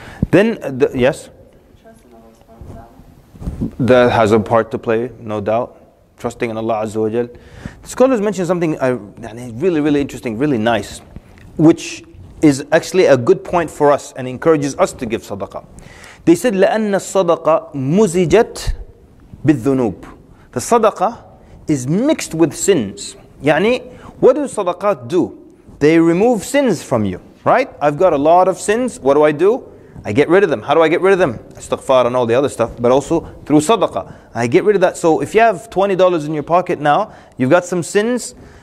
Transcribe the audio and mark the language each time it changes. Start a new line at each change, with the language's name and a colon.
English: Then, yes? Trust in Allah subhanahu wa ta'ala. That has a part to play, no doubt. Trusting in Allah Azza wa Jal. The scholars mentioned something really, really interesting, really nice, which is actually a good point for us and encourages us to give sadaqah. They said,
Arabic: لأن الصدقة مزجت بالذنوب.
English: The sadaqah is mixed with sins. What do sadaqat do? They remove sins from you, right? I've got a lot of sins. What do? I get rid of them. How do I get rid of them? Istighfar and all the other stuff, but also through sadaqah. I get rid of that. So if you have $20 in your pocket now, you've got some sins.